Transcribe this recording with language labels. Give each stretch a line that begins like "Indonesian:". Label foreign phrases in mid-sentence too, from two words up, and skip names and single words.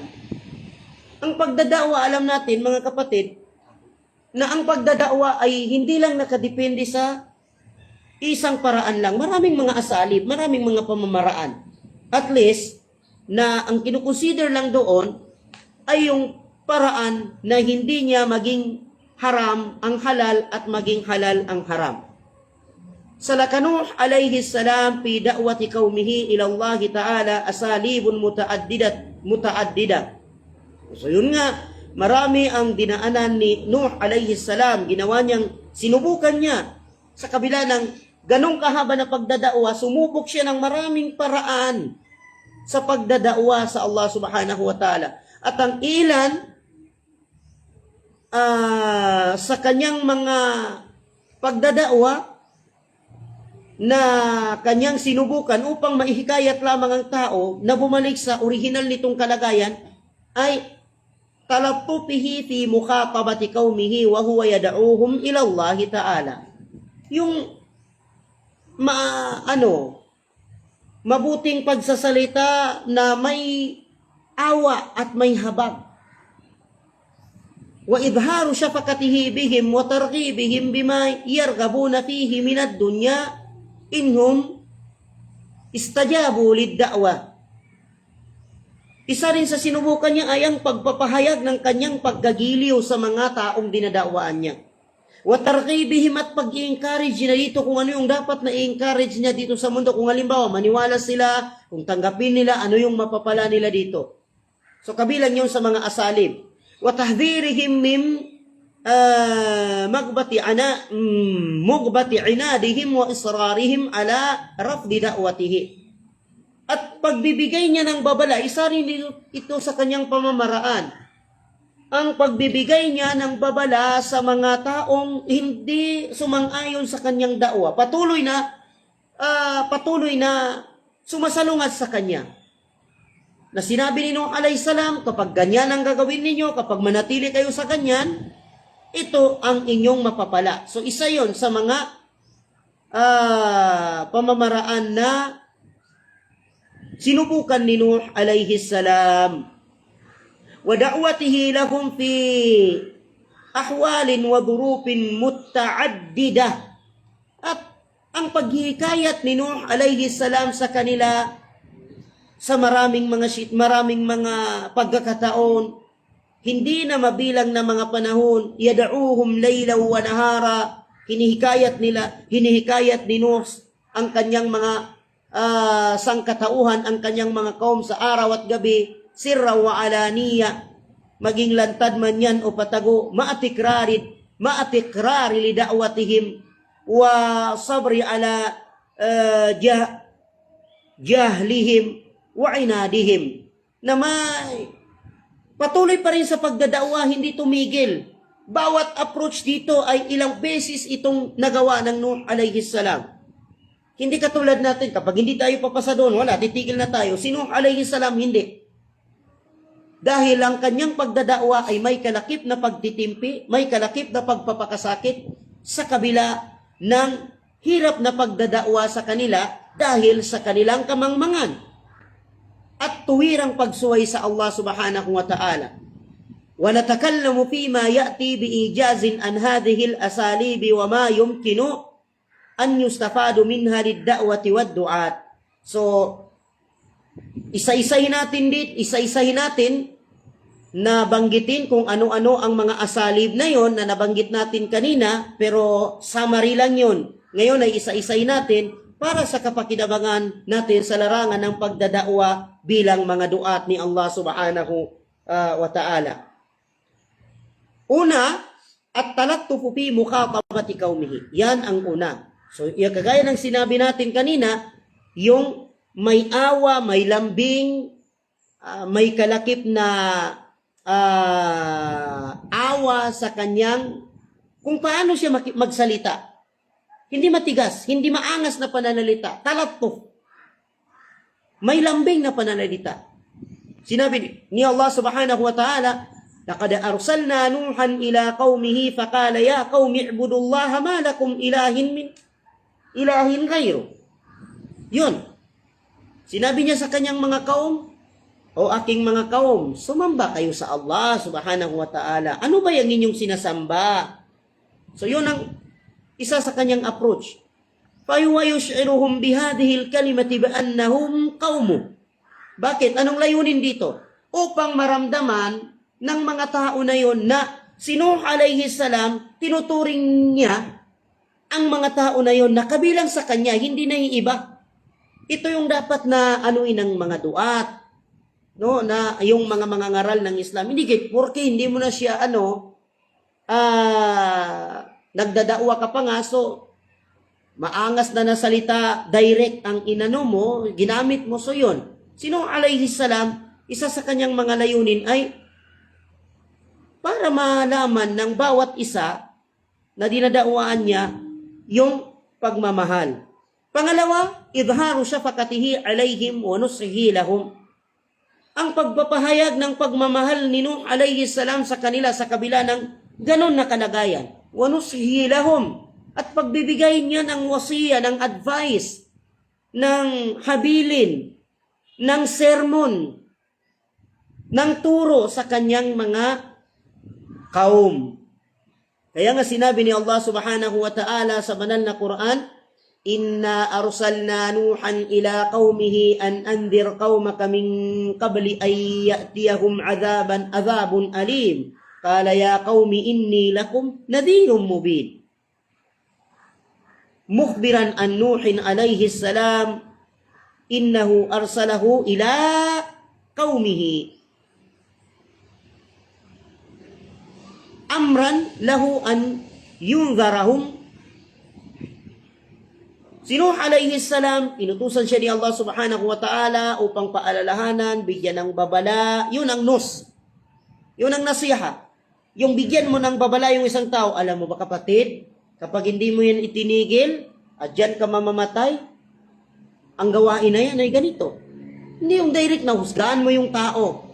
Filipino: Ang pagdada'wa, alam natin mga kapatid, na ang pagdada'wa ay hindi lang nakadepende sa isang paraan lang. Maraming mga asalib, maraming mga pamamaraan.
English: At least,
Filipino: na ang kinukonsider lang doon ay yung paraan na hindi niya maging haram ang halal at maging halal ang haram.
Arabic: سلك نوح عليه السلام في دعوة قومه إلى الله تعالى أساليب متعددة.
Filipino: So yun nga, marami ang dinaanan ni Nuh
Arabic: عليه السلام,
Filipino: ginawa niyang, sinubukan niya sa kabila ng ganong kahaba na pagdada'wa, sumubok siya ng maraming paraan sa pagdada'wa sa Allah
Arabic: سبحانه وتعالى.
Filipino: At ang ilan sa kanyang mga pagdada'wa na kanyang sinubukan upang maihikayat lamang ang tao na bumalik sa original nitong kalagayan ay
Arabic: تلطفه في مخاطبة قومه وهو يدعوهم إلى الله تعالى.
Filipino: Yung mabuting pagsasalita na may awa at may habag.
Arabic: وإظهار شفقته بهم وترغيبهم بما يرغبون فيه من الدنيا إن هم استجابوا للدعوة.
Filipino: Isa rin sa sinubukan niya ay ang pagpapahayag ng kanyang pagkagiliw sa mga taong dinadawaan niya.
Arabic: وترغيبهم,
Filipino: at pag-i-encourage niya dito kung ano yung dapat na i-encourage niya dito sa mundo. Kung halimbawa, maniwala sila, kung tanggapin nila, ano yung mapapala nila dito. So, kabilang yun sa mga asalib.
Arabic: وتحذيرهم من مغبة عنادهم وإصرارهم على رفض دعوته.
Filipino: At pagbibigay niya ng babala, isa rin ito sa kanyang pamamaraan. Ang pagbibigay niya ng babala sa mga taong hindi sumang-ayon sa kanyang da'wa. Patuloy na sumasalungat sa kanya. Na sinabi ni Nuh
Arabic: عليه السلام,
Filipino: kapag ganyan ang gagawin ninyo, kapag manatili kayo sa ganyan, ito ang inyong mapapala. So isa yon sa mga pamamaraan na sinubukan ni Nuh
Arabic: عليه السلام. ودعوته لهم في أحوال وظروف متعددة.
Filipino: At ang paghihikayat ni Nuh
Arabic: عليه السلام
Filipino: sa kanila sa maraming mga pagkakataon, hindi na mabilang na mga panahon,
Arabic: يدعوهم ليلا ونهارا,
Filipino: hinihikayat ni Nuh ang kanyang mga sangkatauhan, ang kanyang mga kaum sa araw at gabi,
Arabic: سرا وعلانية,
Filipino: maging lantad man yan o patago,
Arabic: مع تكرار لدعوتهم والصبر على جهلهم وعنادهم,
Filipino: na may patuloy pa rin sa pagdadawa, hindi tumigil. Bawat approach dito ay ilang beses itong nagawa ng Nuh
Arabic: عليه السلام.
Filipino: Hindi katulad natin, kapag hindi tayo papasa doon, wala, titigil na tayo. Si Nuh
Arabic: عليه السلام,
Filipino: hindi. Dahil ang kanyang pagdadawa ay may kalakip na pagtitimpi, may kalakip na pagpapakasakit sa kabila ng hirap na pagdadawa sa kanila dahil sa kanilang kamangmangan at tuwirang pagsuway sa Allah
Arabic: سبحانه وتعالى. ونتكلم فيما يأتي بإيجاز عن هذه الأساليب وما يمكن أن يستفاد منها للدعوة والدعاة.
Filipino: So, isa-isahin natin na banggitin kung ano-ano ang mga asalib na yon na nabanggit natin kanina, pero summary lang yon. Ngayon ay isa-isahin natin para sa kapakinabangan natin sa larangan ng pagdadakwa bilang mga duat ni Allah
Arabic: سبحانه وتعالى. Una, التلطف في مخاطبة قومه.
Filipino: Yan ang una. So, kagaya ng sinabi natin kanina, yung may awa, may lambing, may kalakip na awa sa kanyang kung paano siya magsalita. Hindi matigas, hindi maangas na pananalita. Talatuf. May lambing na pananalita. Sinabi ni Allah
Arabic: سبحانه وتعالى, لقد أرسلنا نوحا إلى قومه فقال يا قوم اعبدوا الله ما لكم إله غيره.
Filipino: Yun. Sinabi niya sa kanyang mga kaum, o aking mga kaum, sumamba kayo sa Allah
Arabic: سبحانه وتعالى.
Filipino: Ano ba yung inyong sinasamba? So yun ang isa sa kanyang approach.
Arabic: فَيُشْعِرُهُمْ بِهَذِهِ الْكَلِمَةِ بِأَنَّهُمْ قَوْمُهُ.
Filipino: Bakit? Anong layunin dito? Upang maramdaman ng mga tao na yon na si Nuh
Arabic: عليه السلام,
Filipino: tinuturing niya ang mga tao na yon na kabilang sa kanya, hindi na iiba. Ito yung dapat na anuin ng mga duat, no, na yung mga ngaral ng Islam. Hindi porque hindi mo na siya nagdadakwa ka pa nga, so maangas na nasalita, direct ang inano mo, ginamit mo, so yun. Sino
Arabic: عليه السلام,
Filipino: isa sa kanyang mga layunin ay para malaman ng bawat isa na dinadakwaan niya yung pagmamahal. Pangalawa,
Arabic: إظهار شفقته عليهم ونصحه لهم.
Filipino: Ang pagpapahayag ng pagmamahal ni Nuh
Arabic: عليه السلام
Filipino: sa kanila sa kabila ng ganon na kalagayan.
Arabic: ونصحه لهم.
Filipino: At pagbibigay niya ng wasiya, ng advice, ng habilin, ng sermon, ng turo sa kanyang mga kaum. Kaya nga sinabi ni Allah
Arabic: سبحانه وتعالى
Filipino: sa banal na Quran,
Arabic: إنا أرسلنا نوحا إلى قومه أن أنذر قومك من قبل أن يأتيهم عذاب أليم. قال يا قوم إني لكم نذير مبين. مخبرا عن نوح عليه السلام أنه أرسله إلى قومه آمرا له أن ينذرهم.
Filipino: Si Nuh
Arabic: عليه السلام,
Filipino: inutusan siya ni Allah
Arabic: سبحانه وتعالى
Filipino: upang paalalahanan, bigyan ng babala. Yun ang nus. Yun ang nasiha. Yung bigyan mo ng babala yung isang tao, alam mo ba kapatid, kapag hindi mo yan itinigil, at dyan ka mamamatay, ang gawain na yan ay ganito. Hindi yung direct na husgahan mo yung tao.